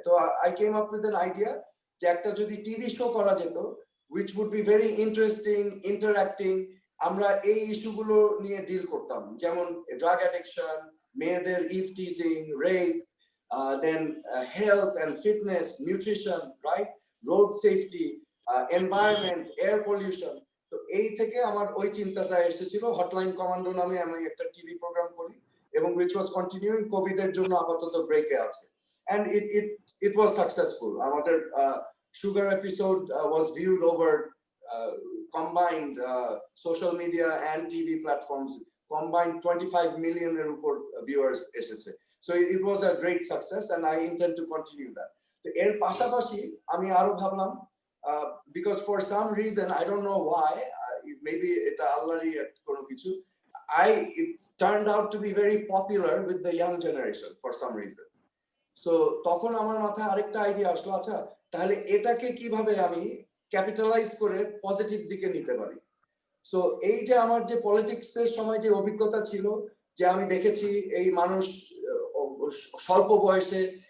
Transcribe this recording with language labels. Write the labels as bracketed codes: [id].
[bn] তো I came up with an idea যে একটা যদি টিভি শো করা যেত which would be very interesting, interacting, আমরা এই ইস্যুগুলো নিয়ে ডিল করতাম, যেমন ড্রাগ অ্যাডিকশন, মেয়েদের eve teasing, rape, then health and fitness, nutrition, right, road safety, environment, air pollution. তো এই থেকে আমার ওই চিন্তাটা এসেছিল। হটলাইন কমান্ডো নামে আমি একটা টিভি প্রোগ্রাম করি, এবং which was continuing, কোভিড এর জন্য আপাতত ব্রেকে আছে, and it was successful। [en] আমাদের sugar episode was viewed over combined social media and TV platforms, combined 25 million এর উপর viewers এসেছে। So it was a great success and I intend to continue that। তো এর পাশাপাশি আমি আরো ভাবলাম, because for some reason I don't know why, maybe এটা আল্লাহরই কোনো কিছু, it turned out to be very popular with the young generation for some reason। [bn] So তখন আমার মাথায় আরেকটা আইডিয়া আসলো, আচ্ছা তাহলে এটাকে কিভাবে আমি ক্যাপিটালাইজ করে পজিটিভ দিকে নিতে পারি। সো এই যে আমার যে পলিটিক্স এর সময় যে অভিজ্ঞতা ছিল, যে আমি দেখেছি এই মানুষ স্বল্প বয়সে